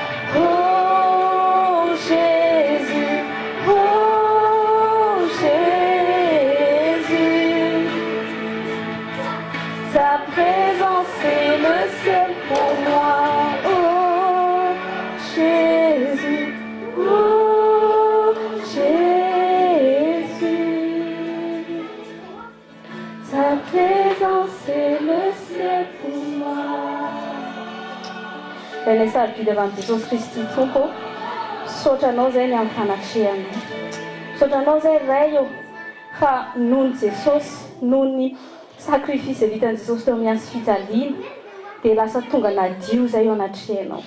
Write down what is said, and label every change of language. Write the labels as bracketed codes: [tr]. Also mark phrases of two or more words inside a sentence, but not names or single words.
[fr] Oh Jésus, ta présence, c'est le ciel pour moi. Oh Jésus, ta présence, c'est le ciel pour moi. [mg] Renesarky devan Jesosy Kristy tompo, sotranao zay ny amin'ny fanatrehanay. Sotranao zay ray eo fa noho ny Jesosy, noho ny sakrifisy vitan'i Jesosy teo amin'ny andro fijaliana, dia lasa tonga nadio zay eo anatrehanao.